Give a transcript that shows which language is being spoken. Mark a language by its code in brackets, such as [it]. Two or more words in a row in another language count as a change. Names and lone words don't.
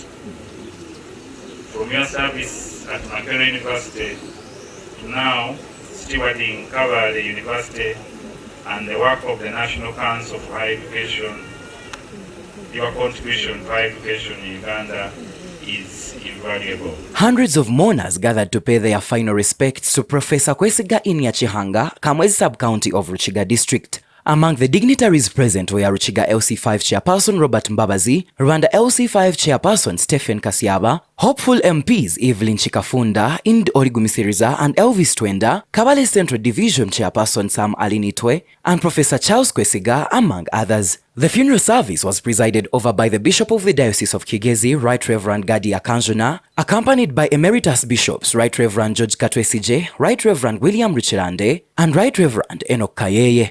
[en] From your service at Makerere University to now stewarding Kabale University and the work of the National Council for Higher Education, your contribution to higher education in Uganda is invaluable. Hundreds of mourners gathered to pay their final respects to Professor Kwesiga in Nyakihanga, Kamwezi sub-county of Rukiga district. Among the dignitaries present were Rukiga LC5 chairperson Robert Mbabazi, Rwanda LC5 chairperson Stephen Kasiaba, hopeful MPs Evelyn Chikafunda, Ind Origumisiriza and Elvis Twenda, Kabale Central Division chairperson Sam Alinitwe, and Professor Charles Kwesiga, among others. The funeral service was presided over by the Bishop of the Diocese of Kigezi, Right Reverend Gadi Akanjuna, accompanied by Emeritus Bishops Right Reverend George Katwesije, Right Reverend William Richelande, and Right Reverend Enoch Kayeye.